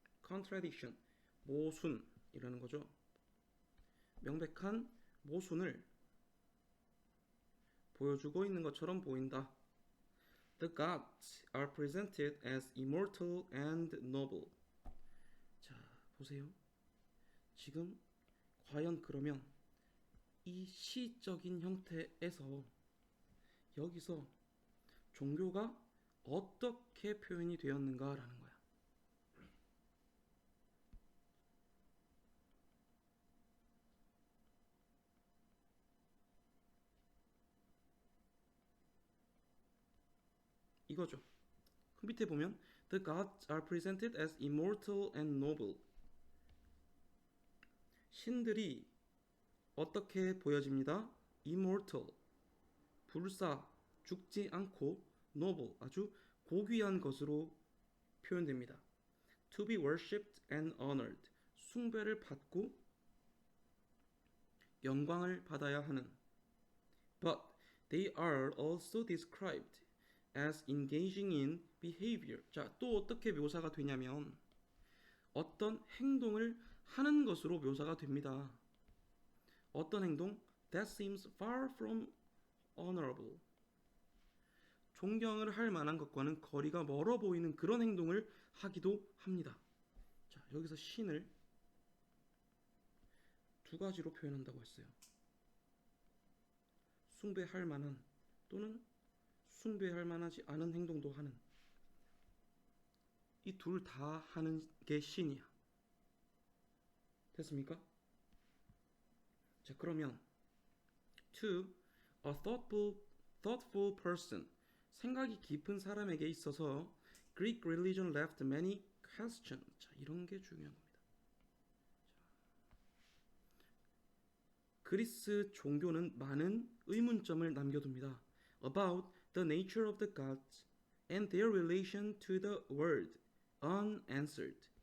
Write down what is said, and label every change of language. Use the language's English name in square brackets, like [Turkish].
[Korean] contradiction, 모순이라는 거죠. 명백한 모순을 보여주고 있는 것처럼 보인다. [English] The gods are presented as immortal and noble. [Korean] 자, 보세요. 지금 과연 그러면 이 시적인 형태에서 여기서 종교가 어떻게 표현이 되었는가라는 거야. 이거죠. 그 밑에 보면 [English] The gods are presented as immortal and noble. [Korean] 신들이 어떻게 보여집니다? Immortal, 불사, 죽지 않고 noble, 아주 고귀한 것으로 표현됩니다. [English] To be worshipped and honored, [Korean] 숭배를 받고 영광을 받아야 하는. But they are also described as engaging in behavior. 자, 또 어떻게 묘사가 되냐면 어떤 행동을 하는 것으로 묘사가 됩니다. 어떤 행동? [English] That seems far from honorable. [Korean] 존경을 할 만한 것과는 거리가 멀어 보이는 그런 행동을 하기도 합니다. 자, 여기서 신을 두 가지로 표현한다고 했어요. 숭배할 만한 또는 숭배할 만하지 않은 행동도 하는, 이 둘 다 하는 게 신이야. 됐습니까? 자, 그러면 [English] to a thoughtful person, [Korean] 생각이 깊은 사람에게 있어서 [English] Greek religion left many questions. [Korean] 자, 이런 게 중요한 겁니다. 그리스 종교는 많은 의문점을 남겨둡니다. [English] About the nature of the gods and their relation to the world, unanswered.